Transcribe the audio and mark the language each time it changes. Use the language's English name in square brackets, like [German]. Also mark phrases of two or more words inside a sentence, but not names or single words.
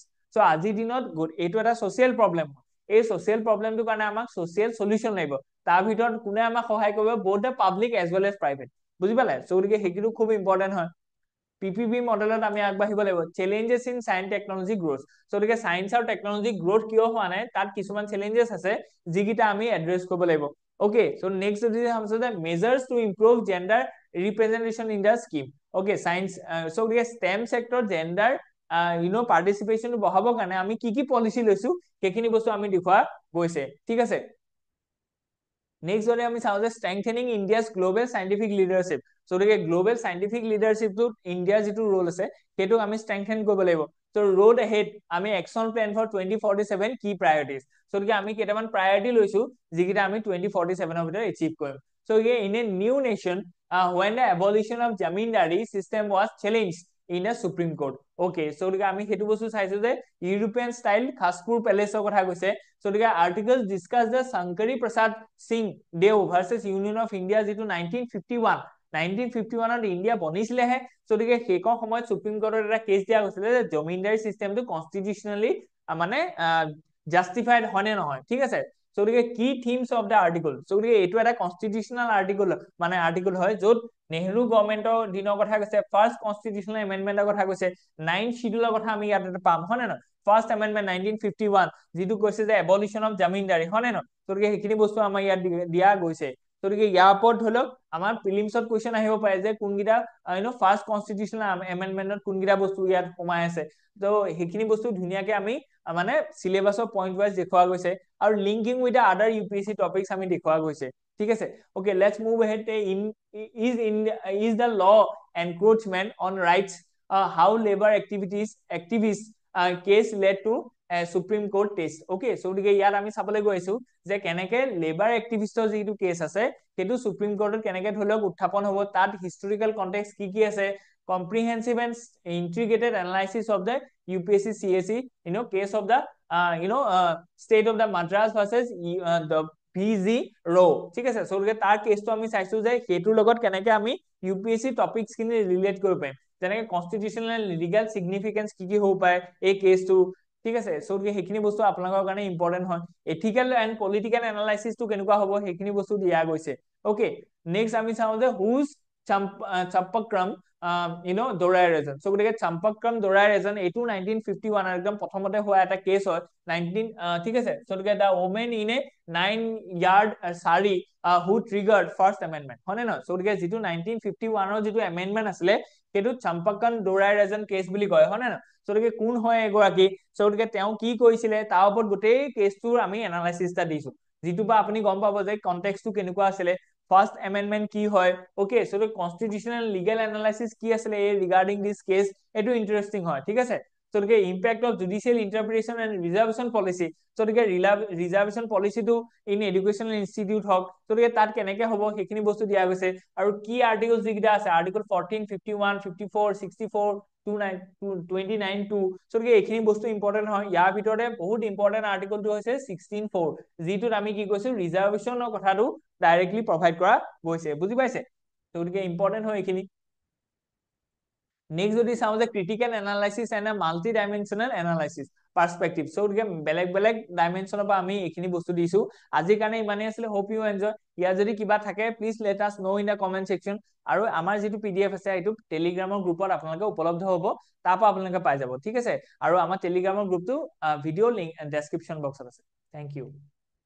[Assamese] চ' আজিৰ দিনত এইটো এটা [English] social problem, [Assamese] এই ছচিয়েল প্ৰব্লেমটোৰ কাৰণে আমাক [English] social solution [Assamese] লাগিব, তাৰ ভিতৰত কোনে আমাক সহায় কৰিব, [English] both the public as well as private, [Assamese] বুজি পালে? চ' গতিকে সেইটো খুব ইম্পৰ্টেণ্ট হয়। PPP মডেলত আমি আগবাঢ়িব লাগিব। [English] challenges in science technology growth, [Assamese] গতিকে সায়েন্স আৰু [English] technology growth [Assamese] কিয় হোৱা নাই তাত কিছুমান চেলেঞ্জেছ আছে যিকেইটা আমি এড্ৰেছ কৰিব লাগিব। [English] okay, so next [Assamese] যদি ভাবিছো যে [English] measures to improve gender representation in the scheme. Okay, science. So we STEM sector gender participation [Assamese] বহাবৰ কাৰণে আমি কি পলিচি লৈছো সেইখিনি বস্তু আমি দেখুৱা গৈছে ঠিক আছে নেক্সট যদি আমি চাওঁ যে [English] strengthening India's global scientific leadership so the global scientific leadership to India [Assamese] যেটো রোল আছে সেইটো আমি [English] strengthen [Assamese] কৰিব লাগিব [English] so road ahead আমি action plan for 2047 key priorities so the [Assamese] আমি কেইটামান [English] priority [Assamese] লৈছো যিকিটা আমি 2047 ৰ ভিতৰত [English] achieve কৰিম so in a new nation when the abolition of zamindari system was challenged in a Supreme Court. Okay, so [Assamese] আমি হেতু বস্তু চাইছো যে ইউৰোপিয়ান স্টাইল খাসপুৰ প্যালেছৰ কথা কৈছে [English] so the articles discuss the Shankari Prasad Singh Deo versus Union of India [Assamese] যেটো 1951 ত ইন্ডিয়া বনিছিলেহে [English] so the [Assamese] হেকৰ সময়ত সুপ্ৰিম কোৰ্টৰ এটা কেছ দিয়া গৈছিল যে জমিনদাৰী সিস্টেমটো কনস্টিটিউশনালি মানে জাস্টিফাইড হয়নে নহয় ঠিক আছে [English] so the key themes of the article so the [Assamese] এটো এটা [English] constitutional article [Assamese] মানে আৰ্টিকল হয় যত নেহৰু গভৰ্নমেন্টৰ দিনৰ কথা কৈছে [English] first constitutional [Assamese] এমেন্ডমেন্টৰ কথা কৈছে 9 শিডিউলৰ কথা আমি ইয়াতে পাম হয় না [English] first amendment [Assamese] 1951 যেটো কৈছে যে [English] abolition of zamindari [Assamese] হয় না তো সেইখিনি বস্তু আমাৰ ইয়াত দিয়া গৈছে তো ইয়াৰ ওপৰত ধৰক আমাৰ প্ৰিলিমছত কোৱেশ্চন আহিব পাৰে যে কোনগিটা [English] first constitutional [Assamese] এমেন্ডমেন্টত কোনগিটা বস্তু ইয়াত সোমাই আছে তো সেইখিনি বস্তু ধুনিয়াকে আমি মানে সিলেবাসৰ [English] point wise [Assamese] দেখুৱা গৈছে আৰু [English] linking with the other UPSC topics [Assamese] আমি দেখুৱা গৈছে ঠিক আছে [English] okay let's move ahead is the law encroachment on rights how labor activists case led to Supreme Court test okay so [Assamese] ইয়াত আমি চাবলৈ গৈছো যে কেনেকে লেবাৰ এক্টিভিষ্টৰ যেটো কেছ আছে সেইটো সুপ্ৰিম কোৰ্টত কেনেকে ধৰক উত্থাপন হ'ব তাত হিষ্টৰিকেল কনটেক্সট কি আছে [English] comprehensive and integrated analysis of the UPSC CSE case of the state of the Madras versus the PG row [Assamese] ঠিক আছে so তাৰ কেছটো আমি চাইছো যে হেতুৰ লগত কেনেকে আমি [English] UPSC topics [Assamese] কিনি ৰিলেট কৰিব পাৰিম যেনেকে [English] constitutional legal significance [Assamese] কি হ'ব পাৰে এই কেছটো ঠিক আছে সো সেইখিনি বস্তু আপোনালোকৰ কাৰণে ইম্পৰ্টেন্ট হয় [English] ethical and political analysis to [Assamese] কেনেকুৱা হ'ব সেইখিনি বস্তু দিয়া গৈছে ওকে নেক্সট আমি চাওঁ যে হুজ চাম্পক্ৰম দৌৰাই ৰেজন সো গতিকে চাম্পক্ৰম দৌৰাই ৰেজন এইটো 1951 একদম প্ৰথমতে হোৱা এটা কেছ হয় 19 ঠিক আছে সো গতিকে [English] the woman in a 9 yard saree who triggered first amendment [Assamese] হয় না সো গতিকে যেটো 1951 ৰ যেটো এমেন্ডমেন্ট আছিল সেইটো চাম্পক্ৰম দৌৰাই ৰেজন কেছ বুলি কয় হয় না সো গতিকে কোন হয় এগৰাকী সো গতিকে তেওঁ কি কৰিছিলে তাৰ ওপৰত গোটেই কেছটোৰ আমি এনালাইসিসটা দিছো যেটো বা আপুনি গম পাব যে কনটেক্সটটো কেনেকুৱা আছিল [English] first amendment [Assamese] কি হয় [English] okay so constitutional legal analysis [Assamese] কি আছিল [English] regarding this case [Assamese] এটো ইন্টাৰেস্টিং হয় ঠিক আছে [English] so the impact of judicial interpretation and reservation policy so the reservation policy to in educational institute [Assamese] hok [English] so the [Assamese] তাত কেনেকে হ'ব সেইখিনি বস্তু দিয়া গৈছে আৰু [English] key articles [Assamese] দিগিটা আছে article 14 51 54 64 29 2 [English] so the [Assamese] এইখিনি বস্তু important hoy ইয়াৰ ভিতৰত বহুত [English] important article [Assamese] to hoise 16 4 যিটো আমি কি কৈছো reservation ৰ কথাটো [English] directly provide [Assamese] কৰা গৈছে বুজি পাইছে [English] so the important [Assamese] হয় এইখিনি next যদি চাও যে [English] critical analysis and multi dimensional analysis perspective so [Assamese] বেলেগ ডাইমেনশনৰ পৰা আমি এখিনি বস্তু দিছো আজি কাৰণে ইমানে আছিল [English] hope you enjoy [Assamese] ইয়া যদি কিবা থাকে [English] please let us know in the comment section [Assamese] আৰু আমাৰ যেটো পিডিএফ আছে এইটো টেলিগ্ৰামৰ গ্ৰুপত আপোনালোকে উপলব্ধ হ'ব তাপা আপোনালোকে পাই যাব ঠিক আছে আৰু আমাৰ টেলিগ্ৰামৰ গ্ৰুপটো [English] video link [Assamese] ডেসক্ৰিপশন বক্সত আছে [English] thank you